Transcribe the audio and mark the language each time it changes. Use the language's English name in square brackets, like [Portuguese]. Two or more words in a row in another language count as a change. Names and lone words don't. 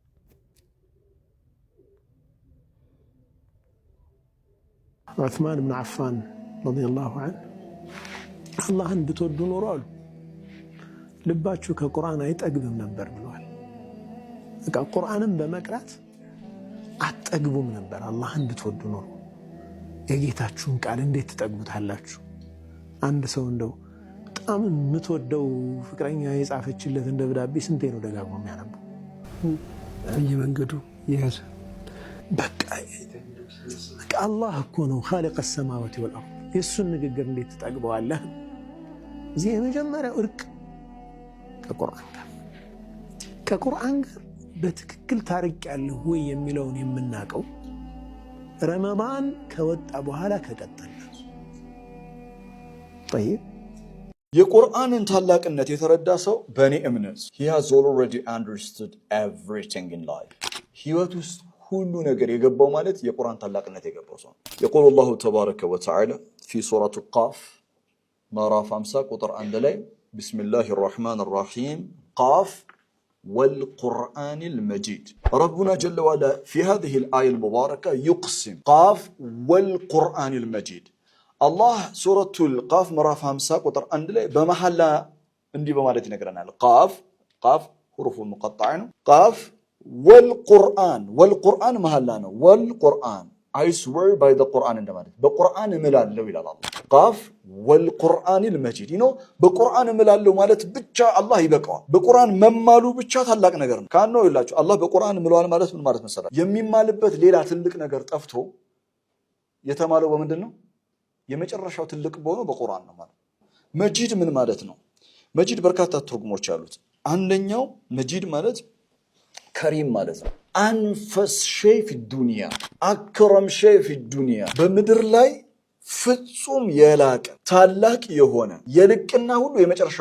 [Amharic] ዑስማን ብን አፋን [Arabic] رضي الله عنه [Amharic] አላህን ብትወዱ ኖሮ አሉ ልባችሁ ከቁርአን አይጠግብም ነበር ብለዋል። በቃ ቁርአንን በመቅራት አትጠግቡም ነበር። አላህን ብትወዱ ኖሮ የጌታችሁን ቃል እንዴት ትጠግቡታላችሁ? አንድ ሰው እንደው በጣም የምትወደው ፍቅረኛ የጻፈችለት ደብዳቤ ስንቴ ነው ደጋግሞ የሚያነበው? በየመንገዱ ይያዝ። በቃ አላህ እኮ ነው ኻሊቅ [Arabic] السماوات والارض [Amharic] የሱን ንግግር እንዴት ትጠግበዋለህ? እዚህ የመጀመሪያው እርቅ ከቁርአን ጋር በትክክል ታርቅ ያለው ወይ የሚለውን የምናቀው ረመዳን ከወጣ በኋላ ከቀጠለ طيب የቁርአንን ታላቅነት የተረዳ ሰው በእኔ እምነት [English] he has already understood everything in life [Amharic] ህይወት ውስጥ ሁሉ ነገር የገባው ማለት የቁርአን ታላቅነት የገባው ሰው [Arabic] يقول الله تبارك وتعالى في سورة القاف [Amharic] ምዕራፍ 50 ቁጥር 1 ላይ [Arabic] بسم الله الرحمن الرحيم قاف والقرآن المجيد ربنا جل وعلا في هذه الآية المباركة يقسم قاف والقرآن المجيد الله سورة القاف [Amharic] ምዕራፍ 50 ቁጥር 1 ላይ በመሐላ እንዲህ በማለት ይነግረናል [Arabic] قاف حروف مقطعة قاف [Amharic] والقرآن መሐላ ነው والقرآن [English] I swear by the Quran [Amharic] እንደማለት በቁርአን እምላለሁ ይላል አላህ [Arabic] قاف والقرآن المجيد [Amharic] በቁርአን እምላለሁ ማለት ብቻ አላህ ይበቃዋል በቁርአን መማሉ ብቻ ታላቅ ነገር ነው ካነው ይላችሁ አላህ በቁርአን እምለዋል ማለት ምን ማለት መሰላችሁ የሚማልበት ሌላ ትልቅ ነገር ጠፍቶ የተማለው በምንድነው የመጨረሻው ትልቅ በሆነው በቁርአን ነው ማለት መጂድ ምን ማለት ነው መጂድ በርካታ ትርጉሞች አሉት አንደኛው መጂድ ማለት ከሪም ማለት ነው [Arabic] أنفس شيء في الدنيا أكرم شيء في الدنيا [Amharic] በምድር ላይ ፍጹም የላቀ ታላቅ የሆነ የልቅና ሁሉ የመጨረሻው